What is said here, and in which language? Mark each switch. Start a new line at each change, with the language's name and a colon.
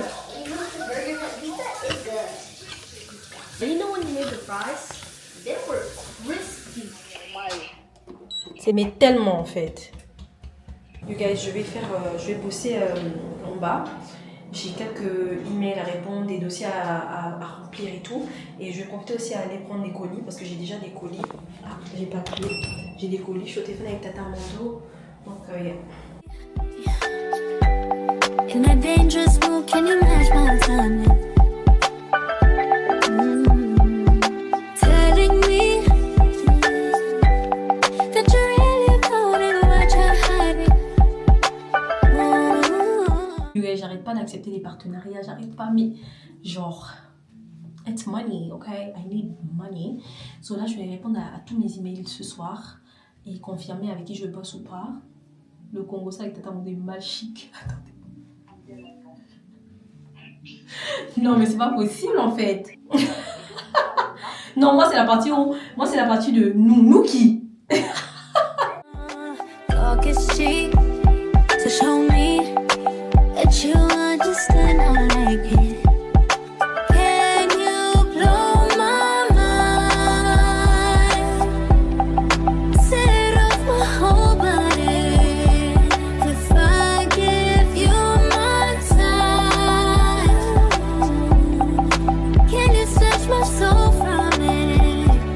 English: Burgers and pizza is good. And you know when you made the fries, they were crispy.
French: C'est mais tellement en fait.
English: You guys,
French: je vais bosser en bas. J'ai quelques emails à répondre, des dossiers à remplir et tout. Et je vais profiter aussi à aller prendre des colis parce que j'ai déjà des colis. Ah, j'ai pas pris. J'ai des colis. Je suis au téléphone avec Tata Mondo. Donc, yeah.
English: In that dangerous mood, can you match my timing? Telling me that you're really about it, what you're hiding. You guys,
French: j'arrête pas d'accepter des partenariats. J'arrête pas, mais genre...
English: It's money, okay? I need money.
French: So là, je vais répondre à tous mes emails ce soir et confirmer avec qui je bosse ou pas. Le Congo, ça avec Tata Mondo est mal chic. Attendez. Non, mais c'est pas possible en fait. Non, moi c'est la partie de nous qui.
English: Talk is cheap, so show me that you understand I like it. Can you blow my mind? Set off my whole body. If I give you my time, can you search my soul from it?